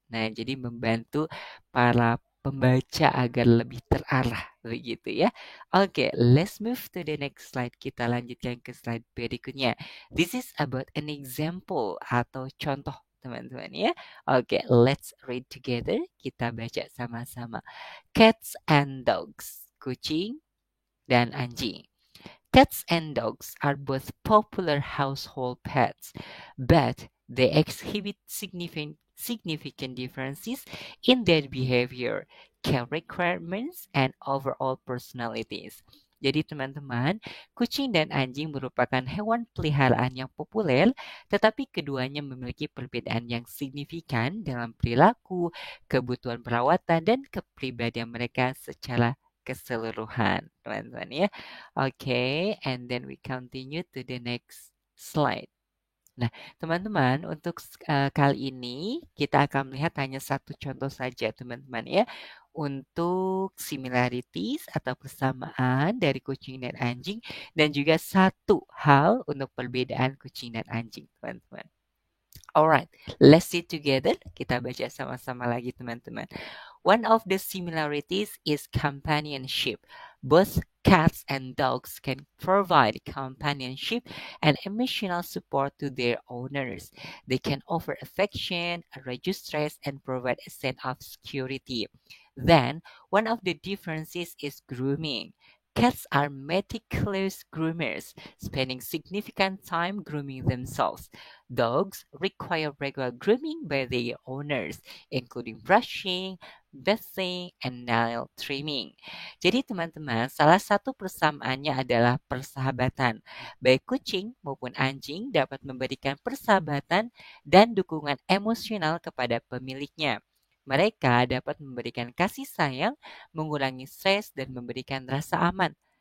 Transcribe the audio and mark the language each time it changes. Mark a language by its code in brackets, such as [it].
[id] Nah, jadi membantu para pembaca agar lebih terarah begitu ya. [en] Oke, let's move to the next slide. [id] Kita lanjutkan ke slide berikutnya. [en] This is about an example [id] atau contoh teman-teman ya. [en] Oke, let's read together. [id] Kita baca sama-sama. [en] Cats and dogs. [id] Kucing dan anjing. [en] Cats and dogs are both popular household pets, but they exhibit significant differences in their behavior, care requirements, and overall personalities. [id] Jadi teman-teman, kucing dan anjing merupakan hewan peliharaan yang populer, tetapi keduanya memiliki perbedaan yang signifikan dalam perilaku, kebutuhan perawatan, dan kepribadian mereka secara keseluruhan, teman-teman ya. [en] Okay, and then we continue to the next slide. [id] Nah, teman-teman, untuk kali ini kita akan melihat hanya satu contoh saja, teman-teman ya, untuk similarities atau persamaan dari kucing dan anjing, dan juga satu hal untuk perbedaan kucing dan anjing, teman-teman. [en] Alright, let's see together. [id] Kita baca sama-sama lagi, teman-teman. [en] One of the similarities is companionship. Both cats and dogs can provide companionship and emotional support to their owners. They can offer affection, reduce stress, and provide a sense of security. Then, one of the differences is grooming. Cats are meticulous groomers, spending significant time grooming themselves. Dogs require regular grooming by their owners, including brushing, bathing, and nail trimming. [id] Jadi teman-teman, salah satu persamaannya adalah persahabatan. Baik kucing maupun anjing dapat memberikan persahabatan dan dukungan emosional kepada pemiliknya. Mereka dapat memberikan kasih sayang, mengurangi stres, dan memberikan rasa aman.